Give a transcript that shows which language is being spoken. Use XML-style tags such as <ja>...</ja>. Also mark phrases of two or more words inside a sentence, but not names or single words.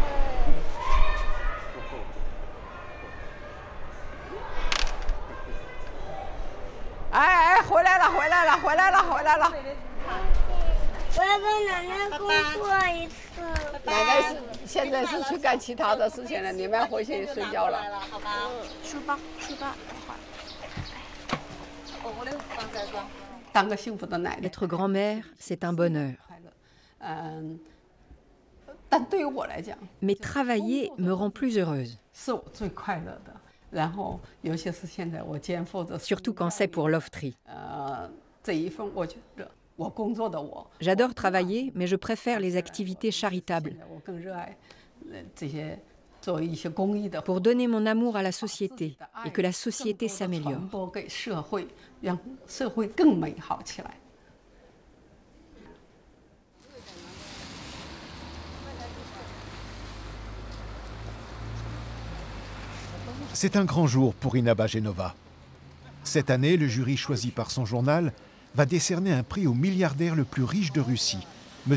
<zh>哎哎，回来了，回来了，回来了，回来了。我要跟奶奶工作一次。奶奶是现在是去干其他的事情了，你们要回去睡觉了。好吧。书包，书包，我来放在这。当个幸福的奶奶。</zh> <fr>Être grand-mère, c'est un bonheur.</fr> <zh>但对于我来讲</zh> <fr>Mais travailler me rend plus heureuse.</fr> <zh>是我最快乐的。然后，尤其是现在我肩负着</zh> <fr>Surtout quand c'est pour l'OFTRI.</fr> <zh>这一份我觉得我工作的我。</zh> <fr>J'adore travailler, mais je préfère les activités charitables.</fr> <zh>我更热爱这些做一些公益的。</zh> <fr>Pour donner mon amour à la société et que la société s'améliore.</fr> <zh>传播给社会，让社会更美好起来。</zh> <fr>C'est un grand jour pour Inna Bajenova. Cette année, le jury choisi par son journal va décerner un prix au milliardaire le plus riche de Russie, M.</fr>